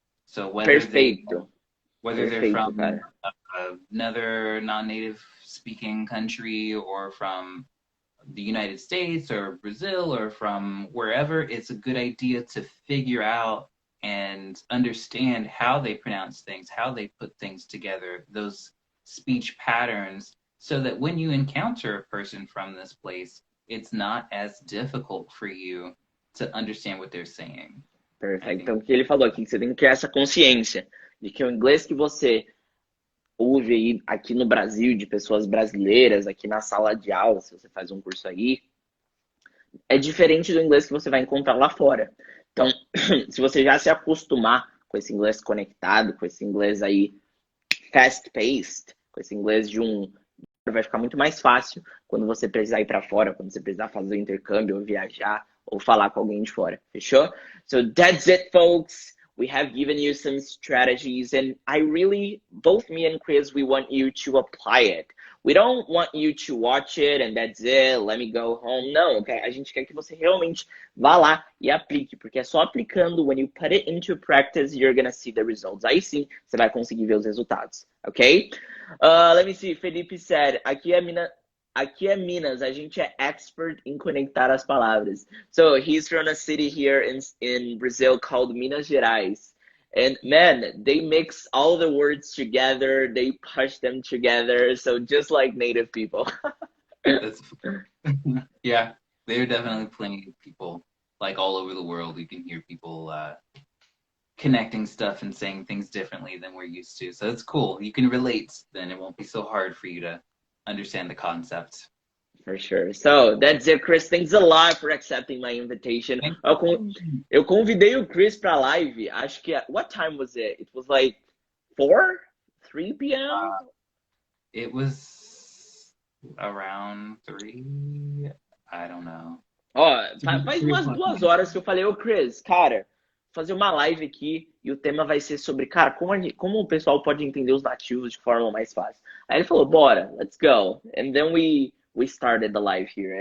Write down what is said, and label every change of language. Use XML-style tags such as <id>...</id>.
<en>So whether they're from another non-native speaking country or from the United States or Brazil or from wherever, it's a good idea to figure out and understand how they pronounce things, how they put things together, those speech patterns, so that when you encounter a person from this place, it's not as difficult for you to understand what they're saying.</en> <pt>Perfeito. Então, o que ele falou aqui, que você tem que ter essa consciência de que o inglês que você ouve aí aqui no Brasil, de pessoas brasileiras, aqui na sala de aula, se você faz um curso aí, é diferente do inglês que você vai encontrar lá fora. Então, se você já se acostumar com esse inglês conectado, com esse inglês aí fast-paced, com esse inglês vai ficar muito mais fácil quando você precisar ir para fora, quando você precisar fazer o intercâmbio, ou viajar, ou falar com alguém de fora. Fechou?</pt> <en>So that's it, folks. We have given you some strategies, and I really, both me and Chris, we want you to apply it. We don't want you to watch it and that's it, let me go home.</en> <pt>Não, okay? A gente quer que você realmente vá lá e aplique, porque é só aplicando,</pt> <en>when you put it into practice, you're gonna see the results.</en> <pt>Aí sim, você vai conseguir ver os resultados, ok?</pt> <en>Let me see, Felipe said,</en> <pt>aqui a mina aqui é Minas, a gente é expert em conectar as palavras.</pt> <en>So he's from a city here in Brazil called Minas Gerais. And man, they mix all the words together, they push them together, so just like native people. That's yeah, they're definitely plenty of people like all over the world. You can hear people connecting stuff and saying things differently than we're used to. So it's cool. You can relate, then it won't be so hard for you to understand the concept. For sure. So that's it, Chris. Thanks a lot for accepting my invitation.</en> <pt>Eu convidei o Chris pra live. Acho que</pt> <en>what time was it? It was like 3 p.m. It was around 3. I don't know.</en> <pt>Ó, faz umas 2 horas que eu falei, ô Chris, cara, fazer uma live aqui e o tema vai ser sobre, cara, como o pessoal pode entender os nativos de forma mais fácil. Aí ele falou, bora,</pt> <en>let's go. And then we started the live here.</en>